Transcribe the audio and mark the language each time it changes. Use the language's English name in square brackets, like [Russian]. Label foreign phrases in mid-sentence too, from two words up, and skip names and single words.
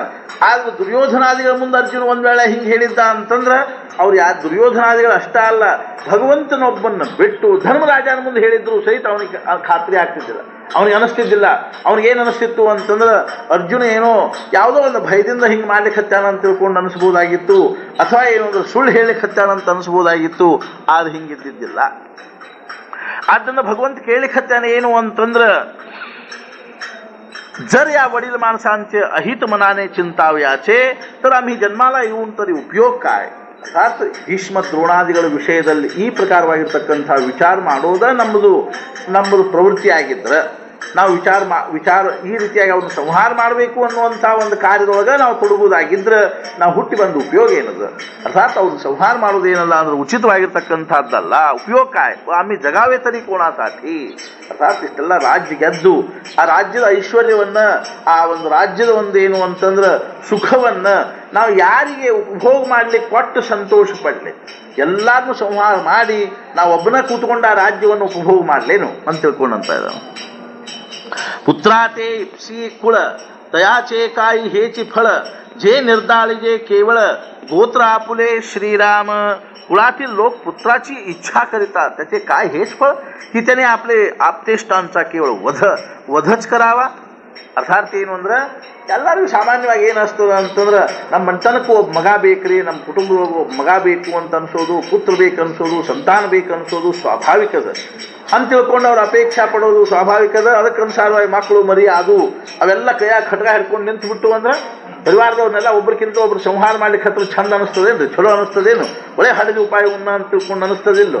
[Kannada] ಆದ್ರೆ ದುರ್ಯೋಧನಾದಿಗಳ ಮುಂದೆ ಅರ್ಜುನ ಒಂದ್ ವೇಳೆ ಹಿಂಗೆ ಹೇಳಿದ್ದ ಅಂತಂದ್ರೆ ಅವ್ರು ದುರ್ಯೋಧನಾದಿಗಳು ಅಷ್ಟ ಅಲ್ಲ, ಭಗವಂತನೊಬ್ಬನ್ನು ಬಿಟ್ಟು ಧರ್ಮರಾಜನ ಮುಂದೆ ಹೇಳಿದ್ರು ಸಹಿತ ಅವನಿಗೆ ಖಾತ್ರಿ ಆಗ್ತಿದ್ದಿಲ್ಲ, ಅವನಿಗೆ ಅನಿಸ್ತಿದ್ದಿಲ್ಲ. ಅವನಿಗೇನು ಅನಿಸ್ತಿತ್ತು ಅಂತಂದ್ರೆ ಅರ್ಜುನ ಏನೋ ಯಾವುದೋ ಒಂದು ಭಯದಿಂದ ಹಿಂಗೆ ಮಾಡ್ಲಿಕ್ಕೆ ಹತ್ತಾನ ಅಂತ ತಿಳ್ಕೊಂಡು ಅನಿಸ್ಬೋದಾಗಿತ್ತು, ಅಥವಾ ಏನೋ ಸುಳ್ಳು ಹೇಳಿಕ್ಕೆ ಹತ್ತಾನ ಅಂತ ಅನಿಸ್ಬೋದಾಗಿತ್ತು. ಆದ್ರೆ ಹಿಂಗಿದ್ದಿದ್ದಿಲ್ಲ. ಆದ್ದರಿಂದ [Marathi] भगवंत केळी खत्याने [Kannada] ಏನು ಅಂತಂದ್ರೆ [Marathi] जर या वडील माणसांचे अहित मनाने चिंताव्याचे तर आम्ही जन्माला येऊन तरी उपयोग काय. [Kannada] अर्थात भीष्म द्रोणादिಗಳ ವಿಷಯದಲ್ಲಿ ಈ ಪ್ರಕಾರವಾಗಿರತಕ್ಕಂತ ವಿಚಾರ ಮಾಡೋದು ನಮ್ಮದು ಪ್ರವೃತ್ತಿ ಆಗಿದ್ರೆ ನಾವು ವಿಚಾರ ಈ ರೀತಿಯಾಗಿ ಅವನು ಸಂಹಾರ ಮಾಡಬೇಕು ಅನ್ನುವಂಥ ಒಂದು ಕಾರ್ಯದೊಳಗೆ ನಾವು ತೊಡಗುವುದಾಗಿದ್ರೆ ನಾವು ಹುಟ್ಟಿ ಬಂದ ಉಪಯೋಗ ಏನದ. ಅರ್ಥಾತ್ ಅವ್ರನ್ನ ಸಂಹಾರ ಮಾಡೋದು ಏನಲ್ಲ ಅಂದ್ರೆ ಉಚಿತವಾಗಿರ್ತಕ್ಕಂಥದ್ದಲ್ಲ. [Marathi] उपयोग काय आम्ही जगावे तरी कोणासाठी. [Kannada] ಅರ್ಥಾತ್ ಇಷ್ಟೆಲ್ಲ ರಾಜ್ಯ ಗೆದ್ದು ಆ ರಾಜ್ಯದ ಐಶ್ವರ್ಯವನ್ನ ಆ ಒಂದು ರಾಜ್ಯದ ಒಂದು ಏನು ಅಂತಂದ್ರೆ ಸುಖವನ್ನ ನಾವು ಯಾರಿಗೆ ಉಪಭೋಗ ಮಾಡ್ಲಿಕ್ಕೆ ಕೊಟ್ಟು ಸಂತೋಷ ಪಡ್ಲಿ, ಎಲ್ಲಾರನ್ನೂ ಸಂಹಾರ ಮಾಡಿ ನಾವು ಒಬ್ಬನ ಕೂತ್ಕೊಂಡು ಆ ರಾಜ್ಯವನ್ನು ಉಪಭೋಗ ಮಾಡ್ಲೇನು ಅಂತ ತಿಳ್ಕೊಂಡಂತ ಇದ್ದಾನೆ. [Marathi] पुत्राते इप्सी कुळ तयाचे काही हेची फळ जे निर्दाळीजे केवळ गोत्र आपुले श्रीराम. कुळातील लोक पुत्राची इच्छा करीतात, त्याचे काय हेच फळ की त्याने आपले आप्तेष्टांचा केवळ वधच करावा. [Kannada] ಅರ್ಥಾತ್ ಏನು ಅಂದ್ರೆ ಎಲ್ಲರಿಗೂ ಸಾಮಾನ್ಯವಾಗಿ ಏನಿಸ್ತದ ಅಂತಂದ್ರೆ ನಮ್ಮ ಮನೆತನಕ್ಕೂ ಒಬ್ಬ ಮಗ ಬೇಕ್ರಿ, ನಮ್ಮ ಕುಟುಂಬದೊಳಗೆ ಒಬ್ಬ ಮಗ ಬೇಕು ಅಂತ ಅನ್ಸೋದು, ಪುತ್ರ ಬೇಕು ಅನ್ಸೋದು, ಸಂತಾನ ಬೇಕು ಅನ್ಸೋದು ಸ್ವಾಭಾವಿಕದ ಅಂತ ತಿಳ್ಕೊಂಡು ಅವ್ರು ಅಪೇಕ್ಷಾ ಪಡೋದು ಸ್ವಾಭಾವಿಕದ. ಅದಕ್ಕನುಸಾರವಾಗಿ ಮಕ್ಕಳು ಮರಿ ಅದು ಅವೆಲ್ಲ ಕೈಯಾಗ ಖಡ್ಗ ಹಿಡ್ಕೊಂಡು ನಿಂತುಬಿಟ್ಟು ಅಂದ್ರೆ ಪರಿವಾರದವ್ರನ್ನೆಲ್ಲ ಒಬ್ರಿಗಿಂತ ಒಬ್ರು ಸಂಹಾರ ಮಾಡ್ಲಿಕ್ಕೆ ಹತ್ರ ಚಂದ ಅನಿಸ್ತದೇನು, ಚಲೋ ಅನಿಸ್ತದೇನು, ಒಳ್ಳೆ ಹಡದ ಉಪಾಯವನ್ನ ಅಂತ ತಿಳ್ಕೊಂಡು ಅನಿಸ್ತದಿಲ್ಲ.